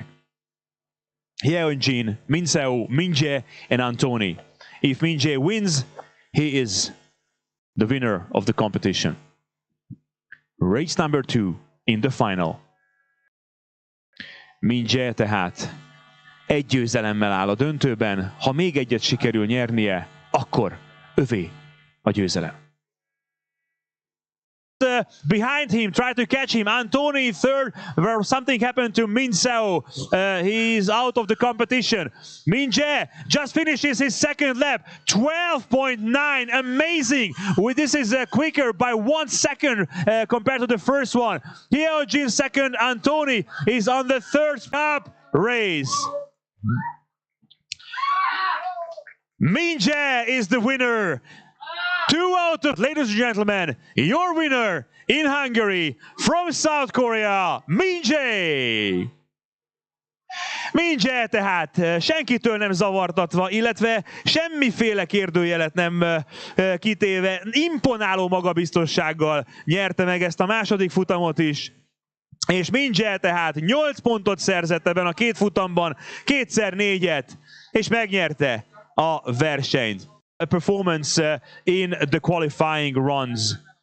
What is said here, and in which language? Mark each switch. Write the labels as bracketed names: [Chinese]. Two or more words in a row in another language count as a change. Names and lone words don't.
[English] Hyunjin, Min Seo, Min Jae, and Antoni. If Min Jae wins, he is the winner of the competition. Race number 2 in the final. [Hungarian] Min Jae tehát egy győzelemmel áll a döntőben. Ha még egyet sikerül nyernie, akkor övé a győzelem. [English] Behind him, try to catch him. Antoni third, where something happened to Min Seo. He's out of the competition. Min Jae just finishes his second lap. 12.9, amazing. This is quicker by 1 second compared to the first one. Hyunjin second, Antoni is on the third lap race. Min Jae is the winner. 2 out of, ladies and gentlemen, your winner in Hungary from South Korea, Min Jae. [Hungarian] Min Jae tehát senkitől nem zavartatva, illetve semmiféle kérdőjelet nem kitéve, imponáló magabiztossággal nyerte meg ezt a második futamot is. És Min Jae tehát 8 pontot szerzett ebben a 2 futamban, 2x4-et, és megnyerte a versenyt. [English] A performance in the qualifying runs.